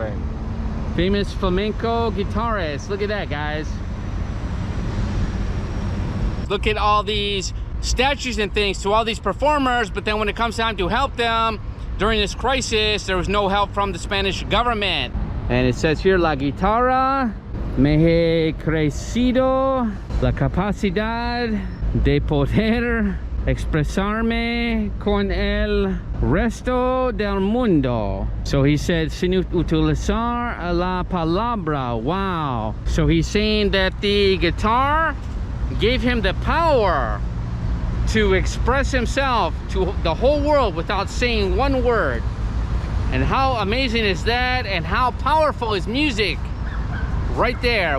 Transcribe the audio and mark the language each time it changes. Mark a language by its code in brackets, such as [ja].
[en] in Spain. Famous flamenco guitarist. Look at that, guys. Look at all these statues and things to all these performers, but then when it comes time to help them during this crisis, there was no help from the Spanish government. And it says here, [es] la guitarra me he crecido la capacidad de poder expresarme con el resto del mundo. [en] So he said, [es] sin utilizar la palabra. [en] Wow. So he's saying that the guitar gave him the power to express himself to the whole world without saying one word. And how amazing is that? And how powerful is music? Right there.